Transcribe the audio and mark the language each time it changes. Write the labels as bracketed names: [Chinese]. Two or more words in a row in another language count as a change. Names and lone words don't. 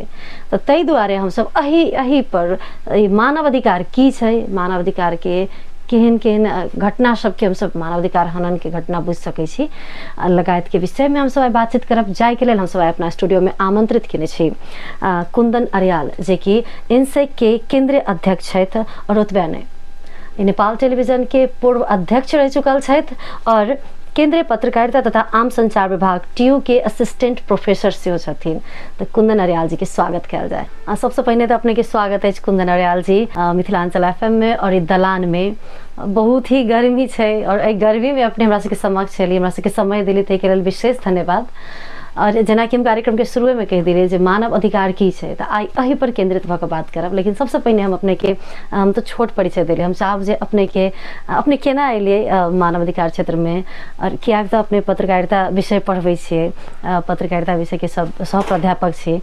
[Maithili] तो तै दुआरे हम सब अही पर मानव अधिकार की छै, मानव अधिकार के केहन केहन घटना सबके हम सब मानवाधिकार हनन के घटना बुझ सकै छी, लगायत के विषय में हम सब बातचीत करब। जाय के लेल हम सब अपना स्टूडियो में आमंत्रित केने छी कुंदन अरियाल, जे कि इनसेक के केंद्रीय अध्यक्ष छथि और ओतबे नहीं नेपाल टेलीविजन के पूर्व अध्यक्ष रह चुकल छथि और केंद्रीय पत्रकारिता तथा आम संचार विभाग टीयू के असिस्टेंट प्रोफेसर से छथिन। तो कुंदन अरियाल जी के स्वागत कल जाए। सबसे पहले तो अपने के स्वागत है कुंदन अरियाल जी मिथिलांचल एफएम में और ई दलान में। बहुत ही गर्मी है और एहि गर्मी में अपने हमरा सबके समक्ष छली, हमरा सबके समय दिली, तै के लेल विशेष धन्यवाद। और जेना कि हम कार्यक्रम के शुरू में कह दिले जे मानव अधिकार की है, तो आई अही पर केंद्रित भऽ बात करब। लेकिन सबसे पहले हम अपने के हम तो छोट परिचय दिले, हम चाहब जे अपने केना एलिए मानव अधिकार क्षेत्र में, और किया तो अपने पत्रकारिता विषय पढ़बै छियै, पत्रकारिता विषय के सब सह प्राध्यापक छी।